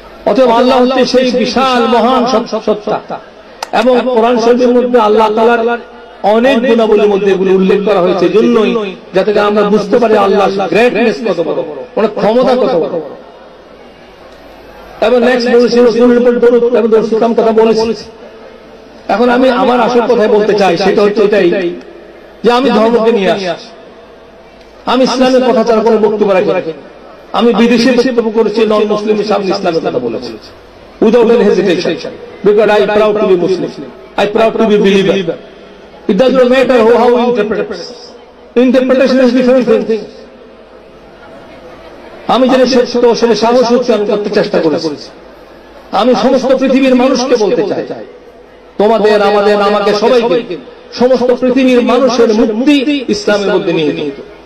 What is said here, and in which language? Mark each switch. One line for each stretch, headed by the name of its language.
Bangla: অতএব আল্লাহ হচ্ছে সেই বিশাল মহান সত্তা। এবং কোরআন শরীফের মধ্যে আল্লাহ তাআলার অনেক গুণাবলীর মধ্যে এগুলো উল্লেখ করা হয়েছে, জন্যই যাতে আমরা বুঝতে পারি আল্লাহর গ্রেটনেস কত বড়, ওনার ক্ষমতা কত বড়। এবং নেক্সট বলেছি রাসূলের উপর দরুদ এবং রাসূলের কথা বলেছি। এখন আমি আমার আসল কথাই বলতে চাই, সেটা হচ্ছে এটাই যে আমি ধর্মকে নিয়ে আসি, আমি ইসলামের কথা ছাড়া কোনো বক্তব্য রাখি। আমি বিদেশে বক্তব্য করেছি, নন মুসলিমের সামনে ইসলামের কথা বলেছি
English: without any hesitation, because I proud to be Muslim, I proud to be believer. It does not matter how you interpret. Interpretation is different thing.
Bangla: আমি যেটা সত্য সেটা সাহস হচ্ছে আমি করতে চেষ্টা করেছি। আমি সমস্ত পৃথিবীর মানুষকে বলতে চাই, তোমাদের, আমাদের, আমাকে, সবাইকে, সমস্ত পৃথিবীর মানুষের মুক্তি ইসলামের মধ্যে নিহিত।